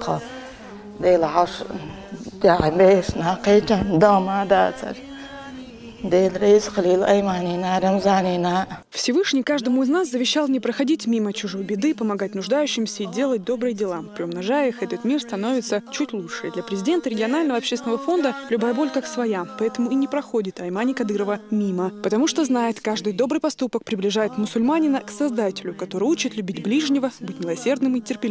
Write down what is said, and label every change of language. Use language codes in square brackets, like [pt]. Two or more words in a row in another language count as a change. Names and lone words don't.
[ru] ديل عش دعليش ناقيجن داما داتر Всевышний каждому из нас завещал не проходить мимо чужой беды, помогать нуждающимся и делать добрые дела. Приумножая их, этот мир становится чуть лучше. И для президента регионального общественного фонда любая боль как своя. Поэтому и не проходит Аймани Кадырова мимо. Потому что знает, каждый добрый поступок приближает мусульманина к Создателю, который учит любить ближнего, быть милосердным и терпеливым.